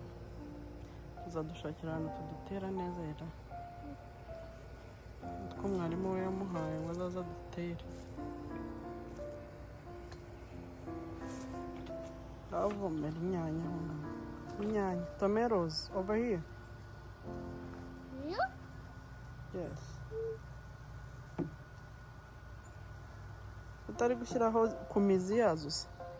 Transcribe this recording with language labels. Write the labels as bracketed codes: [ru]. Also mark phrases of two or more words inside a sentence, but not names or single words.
[rw] Tuzadushakira ahantu tudutera neza rero, utwo mwarimu we yamuhaye ngo azaza dutere. Avomera inyanya hano, inyanya, [en] tomatoes over here. Yeah? Yes. [rw] Utari gushyiraho ku mizi yazo se?